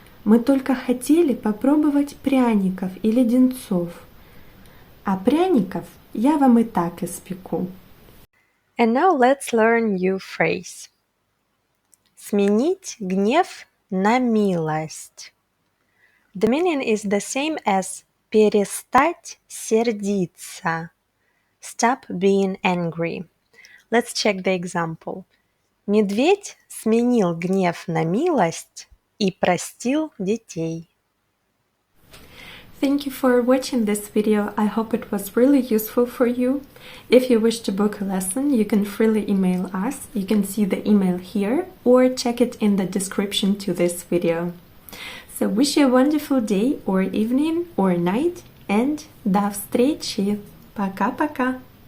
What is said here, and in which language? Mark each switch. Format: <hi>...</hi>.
<ru>Мы только хотели попробовать пряников и леденцов. А пряников я вам и так испеку.</ru> <en>And now let's learn new phrase.</en> <ru>Сменить гнев на милость.</ru> <en>The meaning is the same as</en> <ru>перестать сердиться.</ru> <en>Stop being angry. Let's check the example.</en> <ru>Медведь сменил гнев на милость и простил детей.</ru> <en>Thank you for watching this video. I hope it was really useful for you. If you wish to book a lesson, you can freely email us. You can see the email here or check it in the description to this video. So wish you a wonderful day or evening or night and</en> <ru>до встречи. Пока-пока.</ru>